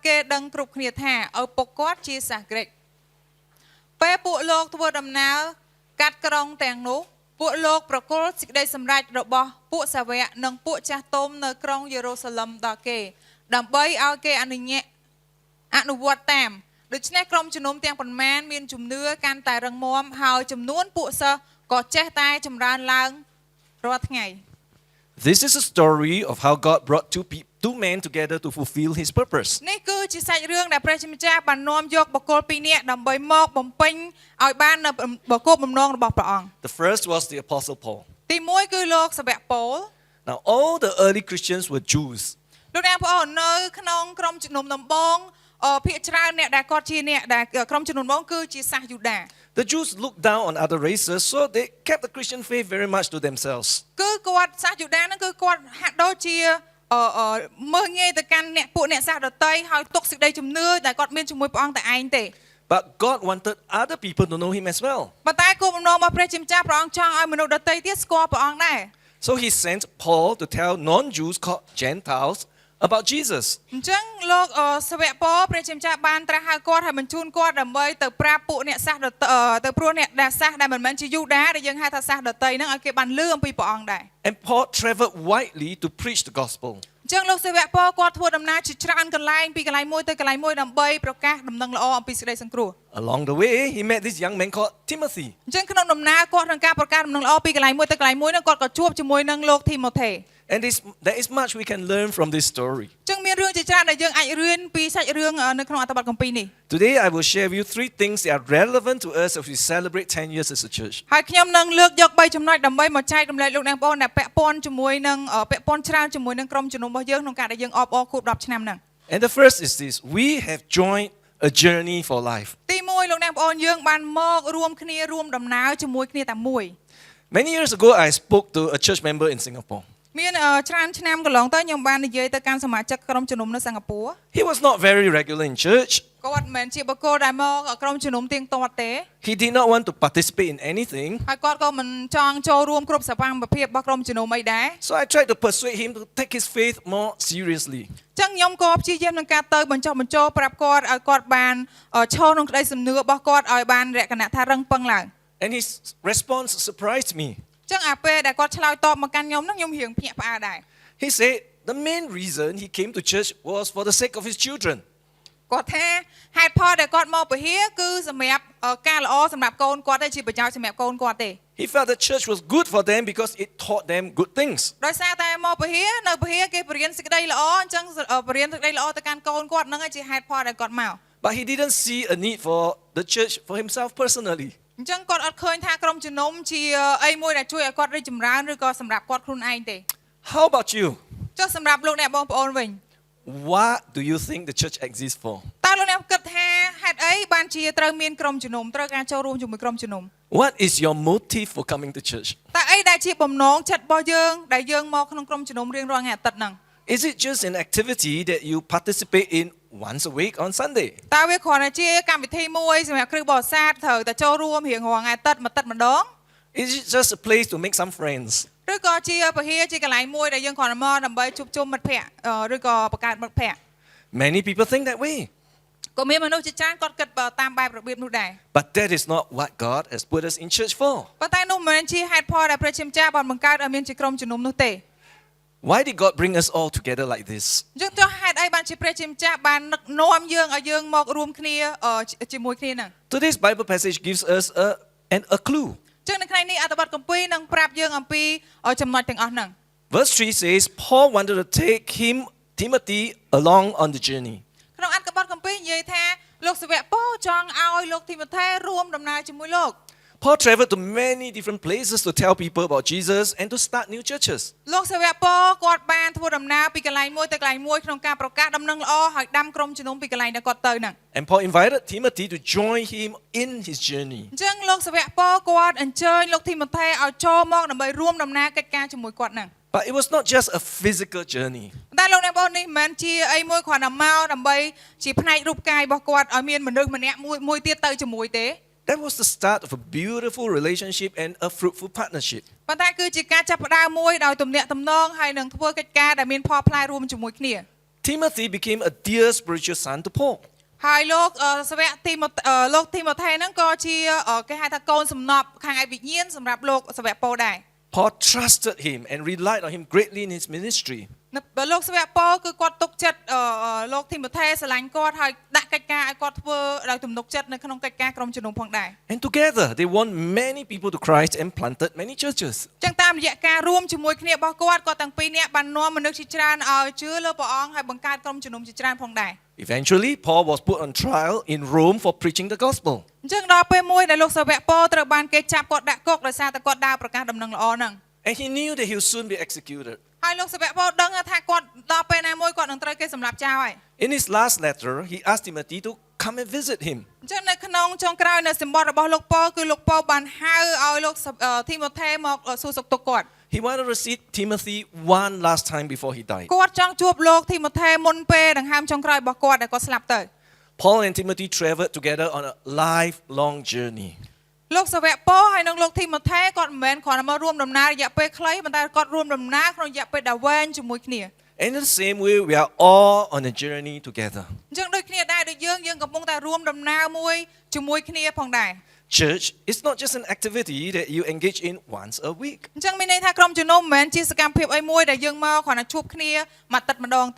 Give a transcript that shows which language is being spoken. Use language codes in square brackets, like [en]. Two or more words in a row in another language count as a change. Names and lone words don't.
[km] គេដឹងគ្រប់គ្នាថាឪពុកគាត់ជាសាសក្រិចពេលពួកលោកធ្វើដំណើរកាត់ក្រុងទាំងនោះពួកលោកប្រគល់សេចក្តីសម្រេចរបស់ពួកសាវកនិងពួកចាស់ទុំនៅក្រុងយេរូសាឡឹមដល់គេដើម្បីឲ្យគេអនុវត្តតាមដូច្នេះក្រុមជំនុំទាំងប៉ុន្មានមានជំនឿកាន់តែរឹងមាំហើយចំនួនពួកសិស្សក៏ចេះតែចម្រើនឡើងរាល់ថ្ងៃ [en] This is a story of how God brought two men together to fulfill His purpose. [km] នេះគឺជាសាច់រឿងដែលព្រះជាម្ចាស់បាននាំយកបុគ្គលពីរនាក់ដើម្បីមកបំពេញឲ្យបាននៅគោលបំណងរបស់ព្រះអង្គ [en] The first was the Apostle Paul. [km] ទី1គឺលោកសាវកប៉ូល [en] Now, all the early Christians were Jews. [km] លោកអ្នកបងប្អូននៅក្នុងក្រុមជំនុំដំបងភាគច្រើនអ្នកដែលគាត់ជាអ្នកដែលក្រុមជំនុំដំបងគឺជាសាសយូដា [en] The Jews looked down on other races, so they kept the Christian faith very much to themselves. [km] គឺគាត់សាសយូដាហ្នឹងគឺគាត់ហាក់ដូចជាមើលងាយទៅកាន់ពួកអ្នកសាសដតីហើយទុកសេចក្តីជំនឿដែលគាត់មានជាមួយព្រះអង្គតែឯងទេ [en] But God wanted other people to know Him as well. [km] ប៉ុន្តែគោលបំណងរបស់ព្រះជាម្ចាស់ព្រះអង្គចង់ឲ្យមនុស្សដតីទៀតស្គាល់ព្រះអង្គដែរ [en] So He sent Paul to tell non-Jews called Gentiles about Jesus. [km] អញ្ចឹងលោកសាវកប៉ូលព្រះជាម្ចាស់បានត្រាស់ហៅគាត់ឲ្យបញ្ជូនគាត់ដើម្បីទៅប្រាប់ពួកអ្នកសាសទៅព្រោះអ្នកដែលសាសដែលមិនមែនជាយូដាដែលយើងហៅថាសាសដតីហ្នឹងឲ្យគេបានលឺអំពីព្រះអង្គដែរ [en] And Paul traveled widely to preach the gospel. [km] អញ្ចឹងលោកសាវកប៉ូលគាត់ធ្វើដំណើរជាច្រើនកន្លែងពីកន្លែងមួយទៅកន្លែងមួយដើម្បីប្រកាសដំណឹងល្អអំពីសេចក្តីសង្គ្រោះ [en] Along the way, he met this young man called Timothy. [km] អញ្ចឹងក្នុងដំណើរគាត់ក្នុងការប្រកាសដំណឹងល្អពីកន្លែងមួយទៅកន្លែងមួយហ្នឹងគាត់ក៏ជួបជាមួយនឹងលោកធីម៉ូថេ [en] And there is much we can learn from this story. [km] អញ្ចឹងមានរឿងជាច្រើនដែលយើងអាចរៀនពីសាច់រឿងនៅក្នុងអត្ថបទគម្ពីរនេះ [en] Today, I will share with you three things that are relevant to us as we celebrate 10 years as a church. [km] ហើយខ្ញុំនឹងលើកយក3ចំណុចដើម្បីមកចែករំលែកលោកអ្នកបងប្អូនដែលពាក់ព័ន្ធជាមួយនឹងពាក់ព័ន្ធច្រើនជាមួយនឹងក្រុមជំនុំរបស់យើងក្នុងការដែលយើងអបអរខួប10ឆ្នាំហ្នឹង [en] And the first is this: we have joined a journey for life. [km] ទី1លោកអ្នកបងប្អូនយើងបានមករួមគ្នារួមដំណើរជាមួយគ្នាតែមួយ [en] Many years ago, I spoke to a church member in Singapore. [km] មានច្រើនឆ្នាំកន្លងទៅខ្ញុំបាននិយាយទៅកាន់សមាជិកក្រុមជំនុំនៅសិង្ហបុរី [en] He was not very regular in church. [km] គាត់មិនមែនជាបុគ្គលដែលមកក្រុមជំនុំទៀងទាត់ទេ [en] He did not want to participate in anything. [km] ហើយគាត់ក៏មិនចង់ចូលរួមគ្រប់សកម្មភាពរបស់ក្រុមជំនុំអីដែរ [en] So I tried to persuade him to take his faith more seriously. [km] អញ្ចឹងខ្ញុំក៏ព្យាយាមនឹងការទៅបញ្ចុះបញ្ចូលប្រាប់គាត់ឲ្យគាត់បានឈរក្នុងក្តីសំណឿរបស់គាត់ឲ្យបានលក្ខណៈថារឹងប៉ឹងឡើង [en] And his response surprised me. [km] អញ្ចឹងអាពេលដែលគាត់ឆ្លើយតបមកកាន់ខ្ញុំហ្នឹងខ្ញុំរៀងភ្ញាក់ផ្អើលដែរ [en] He said the main reason he came to church was for the sake of his children. [km] គាត់ថាហេតុផលដែលគាត់មកពហិគឺសម្រាប់ការល្អសម្រាប់កូនគាត់ទេជាប្រយោជន៍សម្រាប់កូនគាត់ទេ [en] He felt the church was good for them because it taught them good things. [km] ដោយសារតែមកពហិនៅពហិគេបរៀនសេចក្តីល្អអញ្ចឹងបរៀនសេចក្តីល្អទៅកាន់កូនគាត់ហ្នឹងឯងជាហេតុផលដែលគាត់មក [en] But he didn't see a need for the church for himself personally. [km] អញ្ចឹងគាត់អត់ឃើញថាក្រុមជំនុំជាអីមួយដែលជួយឲ្យគាត់រីកចម្រើនឬក៏សម្រាប់គាត់ខ្លួនឯងទេ [en] How about you? [km] ចុះសម្រាប់លោកអ្នកបងប្អូនវិញ [en] What do you think the church exists for? [km] តើលោកអ្នកគិតថាហេតុអីបានជាត្រូវមានក្រុមជំនុំត្រូវការចូលរួមជាមួយក្រុមជំនុំ [en] What is your motive for coming to church? [km] តើអីដែលជាបំណងចិត្តរបស់យើងដែលយើងមកក្នុងក្រុមជំនុំរៀងរាល់ថ្ងៃអាទិត្យហ្នឹង [en] Is it just an activity that you participate in once a week on Sunday? [km] តើវាគ្រាន់តែជាកម្មវិធីមួយសម្រាប់គ្រិស្តបរិស័ទត្រូវតែចូលរួមរៀងរាល់ថ្ងៃអាទិត្យមួយអាទិត្យម្ដង [en] Is it just a place to make some friends? [km] ឬក៏ជាពហិជាកន្លែងមួយដែលយើងគ្រាន់តែមកដើម្បីជួបជុំមិត្តភ័ក្តិឬក៏បង្កើតមិត្តភ័ក្តិ [en] Many people think that way. [km] ក៏មានមនុស្សជាច្រើនគាត់គិតតាមបែបរបៀបនោះដែរ [en] But that is not what God has put us in church for. [km] ប៉ុន្តែនោះមិនមែនជាហេតុផលដែលព្រះជាម្ចាស់បានបង្កើតឲ្យមានជាក្រុមជំនុំនោះទេ [en] Why did God bring us all together like this? [km] អញ្ចឹងចុះហេតុអីបានជាព្រះជាម្ចាស់បាននឹកនាំយើងឲ្យយើងមករួមគ្នាជាមួយគ្នាហ្នឹង [en] Today's Bible passage gives us a clue. [km] អញ្ចឹងនៅថ្ងៃនេះអត្ថបទគម្ពីរនឹងប្រាប់យើងអំពីចំណុចទាំងអស់ហ្នឹង [en] Verse 3 says, Paul wanted to take Timothy along on the journey. [km] ក្នុងអត្ថបទគម្ពីរនិយាយថាលោកសាវកប៉ូលចង់ឲ្យលោកទីម៉ូថេរួមដំណើរជាមួយលោក [en] Paul traveled to many different places to tell people about Jesus and to start new churches. [km] លោកសាវកប៉ូលគាត់បានធ្វើដំណើរពីកន្លែងមួយទៅកន្លែងមួយក្នុងការប្រកាសដំណឹងល្អឲ្យដាំក្រុមជំនុំពីកន្លែងដែលគាត់ទៅហ្នឹង [en] And Paul invited Timothy to join him in his journey. [km] អញ្ចឹងលោកសាវកប៉ូលគាត់អញ្ជើញលោកទីម៉ូថេឲ្យចូលមកដើម្បីរួមដំណើរកិច្ចការជាមួយគាត់ហ្នឹង [en] But it was not just a physical journey. [km] តែលោកអ្នកបងនេះមិនមែនជាអីមួយគ្រាន់តែមកដើម្បីជាផ្នែករូបកាយរបស់គាត់ឲ្យមានមនុស្សម្នាក់មួយទៀតទៅជាមួយទេ [en] That was the start of a beautiful relationship and a fruitful partnership. [km] ប៉ុន្តែគឺជាការចាប់ផ្ដើមមួយដោយទំនាក់ទំនងហើយនឹងធ្វើកិច្ចការដែលមានផលផ្លែរួមជាមួយគ្នា [en] Timothy became a dear spiritual son to Paul. [km] ហើយលោកសាវកទីម៉ូថេហ្នឹងក៏ជាគេហៅថាកូនសំណប់ខាងឯកវិញ្ញាណសម្រាប់លោកសាវកប៉ូលដែរ [en] Paul trusted him and relied on him greatly in his ministry. [km] លោកសាវកប៉ូលគឺគាត់ទុកចិត្តលោកទីម៉ូថេស្រឡាញ់គាត់ហើយដាក់កិច្ចការឲ្យគាត់ធ្វើដោយទំនុកចិត្តនៅក្នុងកិច្ចការក្រុមជំនុំផងដែរ [en] And together they won many people to Christ and planted many churches. [km] ចឹងតាមរយៈការរួមជាមួយគ្នារបស់គាត់ទាំងពីរនាក់បាននាំមនុស្សជាច្រើនឲ្យជឿលើព្រះអង្គហើយបង្កើតក្រុមជំនុំជាច្រើនផងដែរ [en] Eventually, Paul was put on trial in Rome for preaching the gospel. [km] អញ្ចឹងដល់ពេលមួយដែលលោកសាវកប៉ូលត្រូវបានគេចាប់គាត់ដាក់គុកដោយសារតែគាត់ដើរប្រកាសដំណឹងល្អហ្នឹង [en] And he knew that he would soon be executed. [km] ហើយលោកសាវកប៉ូលដឹងថាគាត់ដល់ពេលណាមួយគាត់នឹងត្រូវគេសម្លាប់ចោលហើយ [en] In his last letter, he asked Timothy to come and visit him. [km] អញ្ចឹងនៅក្នុងចុងក្រោយនៅសម្បត្តិរបស់លោកប៉ូលគឺលោកប៉ូលបានហៅឲ្យលោកទីម៉ូថេមកសួរសុខទុក្ខគាត់ [en] He wanted to see Timothy one last time before he died. [km] គាត់ចង់ជួបលោកទីម៉ូថេមុនពេលដង្ហើមចុងក្រោយរបស់គាត់ដែលគាត់ស្លាប់ទៅ [en] Paul and Timothy traveled together on a lifelong journey. [km] លោកសាវកប៉ូលហើយនិងលោកទីម៉ូថេគាត់មិនមែនគ្រាន់តែមករួមដំណើររយៈពេលខ្លីប៉ុន្តែគាត់រួមដំណើរក្នុងរយៈពេលដ៏វែងជាមួយគ្នា [en] And in the same way, we are all on a journey together. [km] អញ្ចឹងដូចគ្នាដែរដូចយើងកំពុងតែរួមដំណើរមួយជាមួយគ្នាផងដែរ [en] Church is not just an activity that you engage in once a week. [km] អញ្ចឹងមានន័យថាក្រុមជំនុំមិនមែនជាសកម្មភាពអីមួយដែលយើងមកគ្រាន់តែជួបគ្នាមួយអាទិត្យម្ដងទេ